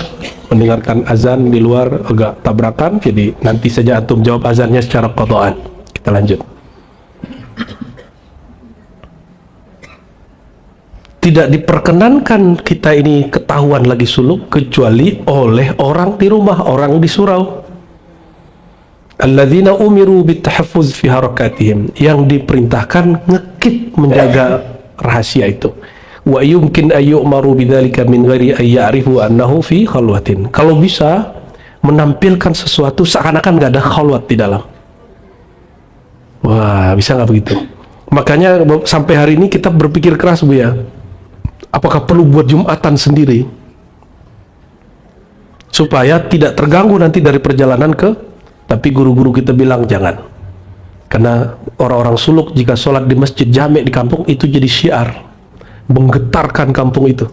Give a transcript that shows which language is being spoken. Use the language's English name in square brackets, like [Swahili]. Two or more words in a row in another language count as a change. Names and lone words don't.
[Indonesian] Mendengarkan azan di luar agak tabrakan, jadi nanti saja antum jawab azannya secara qadaan. Kita lanjut. Tidak diperkenankan kita ini ketahuan lagi suluk kecuali oleh orang di rumah, orang di surau. [Arabic] الذين أمروا بالتحفظ في حركاتهم, [Indonesian] yang diperintahkan ngekip, menjaga rahasia itu. [Arabic] ويمكن أن يؤمر بذلك من غير أن يعرف أنه في خلوة. [Indonesian] Kalau bisa menampilkan sesuatu seakan-akan nggak ada khalwat di dalam. Wah, bisa nggak begitu? Makanya sampai hari ini kita berpikir keras, Bu ya. Apakah perlu buat Jumatan sendiri? supaya tidak terganggu nanti dari perjalanan tapi guru-guru kita bilang jangan, karena orang-orang suluk jika sholat di masjid jamek di kampung itu jadi syiar, menggetarkan kampung itu.